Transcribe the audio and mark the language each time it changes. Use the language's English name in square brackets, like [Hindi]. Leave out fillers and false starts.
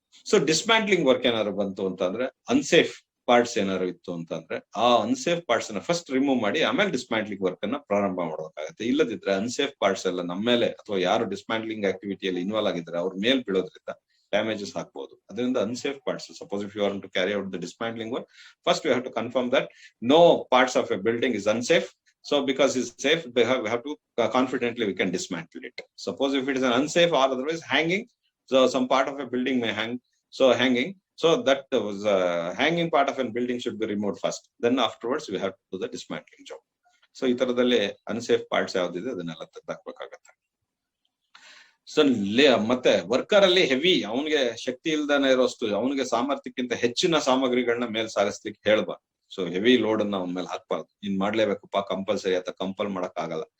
[Kannada] So dismantling work ಏನಾದ್ರು ಬಂತು ಅಂತಂದ್ರೆ, ಅನ್ಸೇಫ್ ಪಾರ್ಟ್ಸ್ ಏನಾದ್ರು ಇತ್ತು ಅಂತಂದ್ರೆ ಆ ಅನ್ಸೇಫ್ ಪಾರ್ಟ್ಸ್ ಅನ್ನ ಫಸ್ಟ್ ರಿಮೂವ್ ಮಾಡಿ ಆಮೇಲೆ ಡಿಸ್ಮ್ಯಾಂಟ್ಲಿಂಗ್ ವರ್ಕ್ ಅನ್ನ ಪ್ರಾರಂಭ ಮಾಡಬೇಕಾಗತ್ತೆ. ಇಲ್ಲದಿದ್ರೆ ಅನ್ಸೇಫ್ ಪಾರ್ಟ್ಸ್ ಎಲ್ಲ ನಮ್ಮ ಮೇಲೆ ಅಥವಾ ಯಾರು ಡಿಸ್ಮ್ಯಾಂಟ್ಲಿಂಗ್ ಆಕ್ಟಿವಿಟಿಯಲ್ಲಿ ಇನ್ವಾಲ್ವ್ ಆಗಿದ್ರೆ ಅವ್ರ ಮೇಲ್ ಬೀಳೋದ್ರಿಂದ ಡ್ಯಾಮೇಜಸ್ ಆಗ್ಬಹುದು. ಅದರಿಂದ [English] Unsafe parts, suppose if you are to carry out the dismantling work, first we have to confirm that no parts of a building is unsafe. So because it's safe, we have to confidently we can dismantle it. Suppose if it is an unsafe or otherwise hanging, so some part of a building may hang. So hanging, so that was hanging part of a building should be removed first. Then afterwards we have to do the dismantling job. [Kannada] So ಈ ತರದಲ್ಲಿ unsafe parts ಯಾವ್ದಿದೆ ಅದನ್ನೆಲ್ಲ ತೆಗೆದಾಕ್ಬೇಕಾಗತ್ತೆ. So ಮತ್ತೆ worker ಅಲ್ಲಿ heavy, ಅವನಿಗೆ ಶಕ್ತಿ ಇಲ್ದಾನೆ ಇರೋಷ್ಟು, ಅವನಿಗೆ ಸಾಮರ್ಥ್ಯಕ್ಕಿಂತ ಹೆಚ್ಚಿನ ಸಾಮಗ್ರಿಗಳನ್ನ ಮೇಲ್ ಸಾಗಿಸ್ಲಿಕ್ಕೆ ಹೇಳ್ಬಾರ್ದು. So heavy load ಅನ್ನ ಅವನ ಮೇಲೆ ಹಾಕ್ಬಾರ್ದು. ಇನ್ ಮಾಡ್ಲೇಬೇಕಪ್ಪ ಕಂಪಲ್ಸರಿ ಅಂತ ಕಂಪಲ್ ಮಾಡಕ್ ಆಗಲ್ಲ.